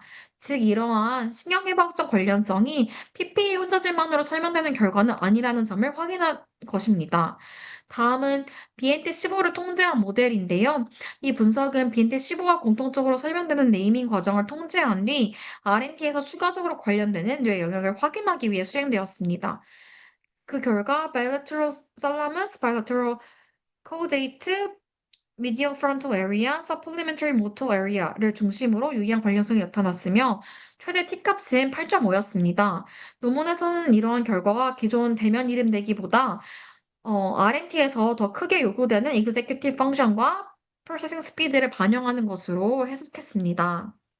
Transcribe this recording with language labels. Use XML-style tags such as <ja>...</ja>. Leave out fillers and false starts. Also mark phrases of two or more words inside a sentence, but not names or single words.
<ko>즉 이러한 신경해방적 관련성이 PPA 환자들만으로 설명되는 결과는 아니라는 점을 확인한 것입니다. 다음은 BNT15를 통제한 모델인데요. 이 분석은 BNT15와 공통적으로 설명되는 네이밍 과정을 통제한 뒤 RNT에서 추가적으로 관련되는 뇌 영역을 확인하기 위해 수행되었습니다. 그 결과</ko> <en>bilateral thalamus, bilateral caudate, medial frontal area, supplementary motor area</en> <ko>를 중심으로 유의한 관련성이 나타났으며 최대 T값은 8.5였습니다. 논문에서는 이러한 결과가 기존 대면 이름 내기보다 R&T에서 더 크게 요구되는</ko> <en>executive function</en> <ko>과</ko> <en>processing speed</en> <ko>를 반영하는 것으로 해석했습니다.</ko>